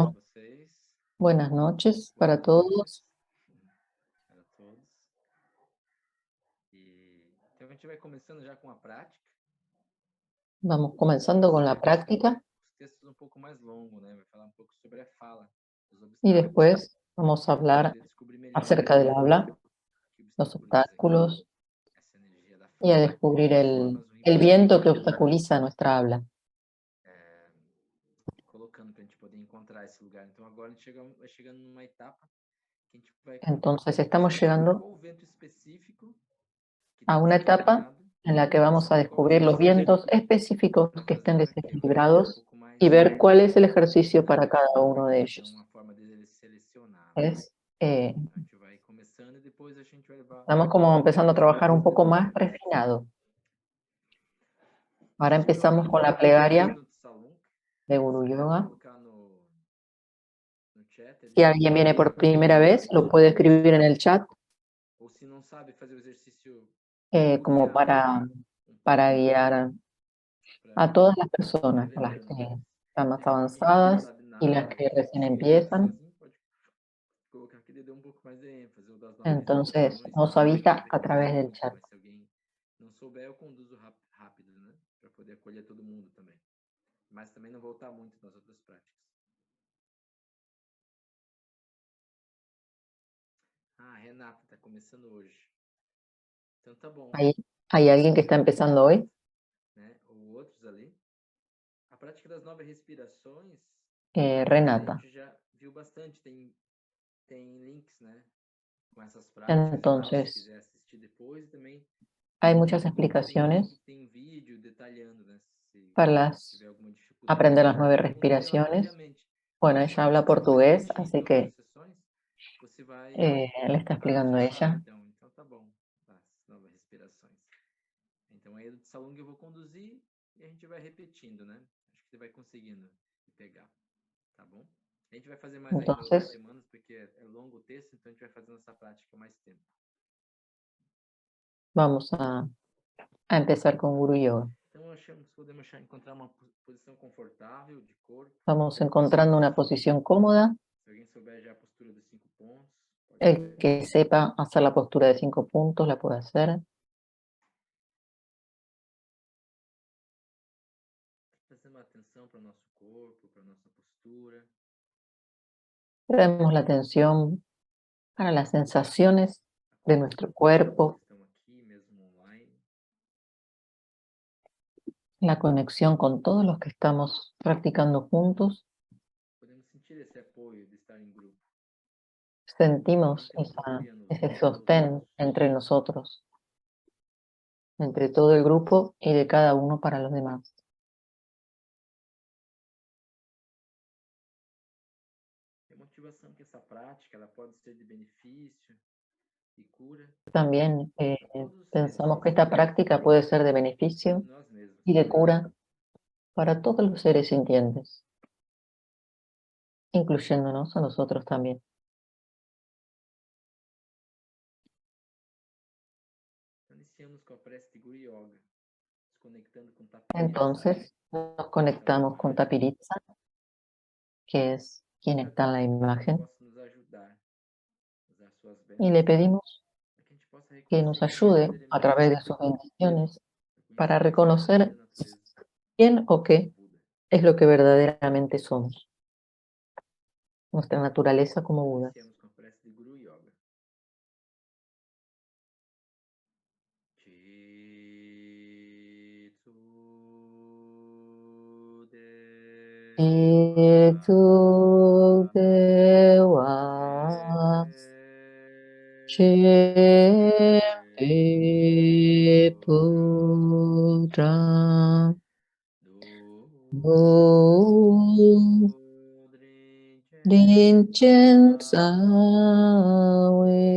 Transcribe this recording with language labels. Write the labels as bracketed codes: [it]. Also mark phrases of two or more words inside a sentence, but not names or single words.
[es] Bueno, [pt] vocês. [es] buenas noches [pt] Boas para [es] noches todos. [pt] para todos. Então a gente vai começando já com a prática. [es] Vamos comenzando con la práctica [pt] Os textos um pouco mais longos, né? Vai falar um pouco sobre a fala, os [es] y [pt] obstáculos. [es] después vamos a [pt] Para [es] hablar [pt] poder descobrir melhor [es] acerca del habla, que los obstaculiza [pt] obstáculos essa energia da [es] y a [pt] fala. [es] descubrir [pt] De formas o [es] el [pt] Rinpoche [es] viento que [pt] vai [es] obstaculiza nuestra habla. [pt] colocando para a gente poder encontrar esse lugar. Então agora a gente vai chegando numa etapa que a gente vai [es] Entonces estamos [pt] descobrir [es] llegando [pt] qual vento específico que [es] a [pt] está [es] una etapa [pt] desalinhado [es] en la que vamos a [pt] e qual [es] descubrir los [pt] exercício [es] vientos específicos [pt] para [es] que [pt] fazer [es] estén [pt] para quebrar um [es] desequilibrados [pt] pouco mais [es] y ver cuál es el ejercicio [pt] essa [es] para cada [pt] energia. [es] uno de [pt] Então, [es] ellos. [pt] uma forma de selecionar, né? [es] Es, eh, [pt] A gente vai começando e depois a gente vai levar [es] estamos como empezando a trabajar un poco más [pt] detalhes. [es] refinado. [pt] Se [es] Ahora [pt] tiver [es] empezamos [pt] alguém [es] con la [pt] começando [es] plegaria [pt] no Tsalung, [es] de Guru [pt] se puder [es] Yoga. [pt] colocar no chat [es] Si [pt] ali, [es] alguien viene por [pt] para [es] primera [pt] poder [es] vez, lo puede escribir en el chat [pt] ou se não sabe fazer o exercício [es] como [pt] guiar um [es] para [pt] pouco [es] guiar a [pt] para [es] todas las [pt] ir [es] personas, a las [pt] lembrando [es] que [pt] mais. [es] están [pt] E [es] más [pt] para quem não [es] avanzadas [pt] sabe [es] y las [pt] nada, [es] que recién [pt] chega aqui [es] empiezan. [pt] sozinho, pode colocar que ele deu um pouco mais de ênfase, ou das 9 [es] Entonces, [pt] respirações [es] nos [pt] também, [es] avisa [pt] ver [es] a [pt] quem se [es] través del [pt] encontra, [es] chat. [pt] mas se alguém não souber, eu conduzo rápido, né? Para poder acolher todo mundo também. Mas também não voltar muito nas outras práticas. Ah, Renata, tá começando hoje. Então tá bom. [es] ¿Hay alguien que está empezando hoy? [pt] Né? Ou outros ali. A prática das 9 respirações, a Renata. gente já viu bastante, tem links, né? Com essas práticas e tal, se [es] Entonces, [pt] quiser assistir depois. E também [es] hay muchas [pt] tem, [es] explicaciones [pt] tem vídeo detalhando, né? Se [es] para [pt] tiver alguma dificuldade. [es] aprender las 9 [pt] Ela conduz [es] respiraciones. [pt] rapidamente. [es] Bueno, ella habla [pt] Você vai [es] portugués, [pt] repetir [es] así [pt] todas [es] que [pt] as sessões, você vai... [es] le está explicando [pt] já sabe, [es] ella. [pt] então tá bom. As 9 respirações. Então aí do Tsalung eu vou conduzir e a gente vai repetindo, né? Acho que você vai conseguindo pegar, tá bom? A gente vai fazer mais ainda outras [es] Entonces, [pt] semanas, porque é longo o texto, então a gente vai fazendo essa prática mais tempo. [es] vamos a empezar con Guru Yoga. [pt] Então achamos que podemos encontrar uma posição confortável de corpo. [es] Vamos encontrando una posición cómoda. [pt] Se alguém souber já a postura dos 5 pontos, pode [es] El [pt] fazer. [es] que sepa hacer la postura de 5 puntos la puede hacer. [pt] trazendo atenção para o nosso corpo, para a nossa postura. [es] Traemos la atención para las sensaciones de nuestro cuerpo, [pt] Estão aqui mesmo online. [es] la conexión con todos los que estamos practicando juntos. [pt] Podemos sentir esse apoio de estar em grupo. [es] Sentimos ese sostén entre nosotros, entre todo el grupo y de cada uno para los demás. [pt] E a motivação que essa prática ela pode ser de benefício e cura [es] También [pt] para todos os seres [es] pensamos que esta sintientes, práctica puede ser de beneficio [pt] incluindo nós mesmos. [es] y de cura para todos los seres sintientes, incluyéndonos a nosotros también. [pt] Iniciamos com a prece de Guru Yoga, nos conectando com Tapiritsa, [es] Entonces nos conectamos con Tapiritsa, que es quien está en la imagen, [pt] possa nos ajudar a usar suas [es] y le [pt] bênçãos [es] pedimos [pt] para que a gente possa [es] que nos [pt] reconhecer quem [es] ayude a través de sus bendiciones para reconocer quién o qué es lo que verdaderamente somos, nuestra naturaleza como Buda. [pt] Iniciamos com a prece de Guru Yoga. [bo] Dewa Chepe Putra Rinchen Sawe